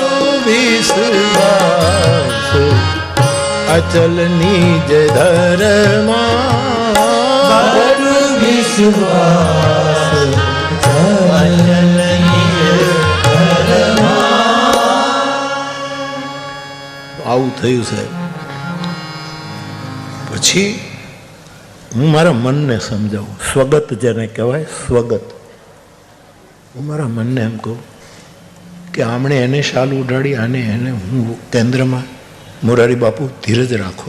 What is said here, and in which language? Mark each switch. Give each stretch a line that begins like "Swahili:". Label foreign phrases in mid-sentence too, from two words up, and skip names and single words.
Awadhi: विश्वास अचल निज धरमा, विश्वास अचल निज धरमा.
Gujarati: આવું થયું સાહેબ. પછી હું મારા મનને સમજાવું, સ્વગત જેને કહેવાય સ્વગત. હું મારા મનને એમ કહું કે આમણે એને શાલ ઉડાડી, આને એને હું કેન્દ્રમાં, મોરારી બાપુ ધીરજ રાખો.